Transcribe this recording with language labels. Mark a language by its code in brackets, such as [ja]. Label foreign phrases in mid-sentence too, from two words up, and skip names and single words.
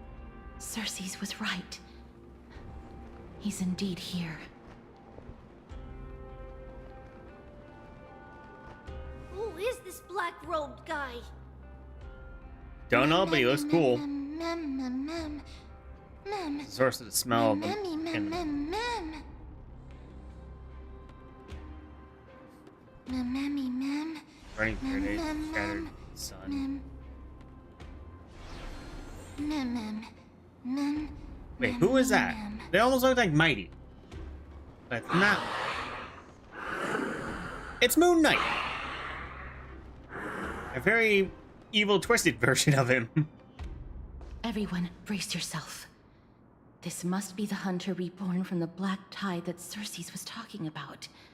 [en] Cersei's was right. He's indeed here. Who is this black-robed guy? Don't know, but he looks cool. Mem, mem, mem, mem. The source of the smell of Mem, mem, him. mem, mem. Mem, mem, mem. Burning paradise, Mem, scattered mem, sun. mem. Mem, mem, mem. Wait, who is that? mem. They almost look like Mighty. But it's not. It's Moon Knight. A very evil, twisted version of him. Everyone, brace yourself. This must be the hunter reborn from the black tide that Circes was talking about.